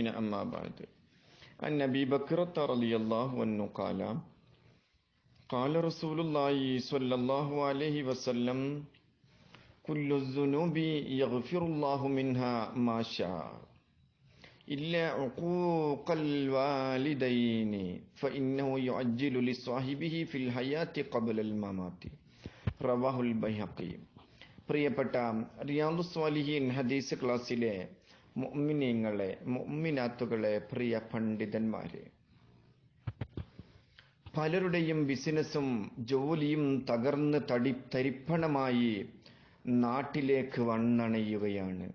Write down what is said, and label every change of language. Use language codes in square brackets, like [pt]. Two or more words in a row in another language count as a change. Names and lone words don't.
[ar] أما بعد، عن أبي بكر رضي الله عنه قال قال رسول الله صلى الله عليه وسلم: كل الذنوب يغفر الله منها ما شاء إلا عقوق الوالدين فإنه يعجل لصاحبه في الحياة قبل الممات. رواه البيهقي. [ml] പ്രിയപ്പെട്ട റിയാദുസ് സ്വാലിഹീൻ ഹദീസ് ക്ലാസ്സിലെ മുഅ്മിനീങ്ങളെ, മുഅ്മിനാത്തുകളെ, പ്രിയ പണ്ഡിതന്മാരെ, പലരുടെയും ബിസിനസ്സും ജോലിയും തകർന്ന് തരിപ്പണമായി നാട്ടിലേക്ക് വന്നണയുകയാണ്.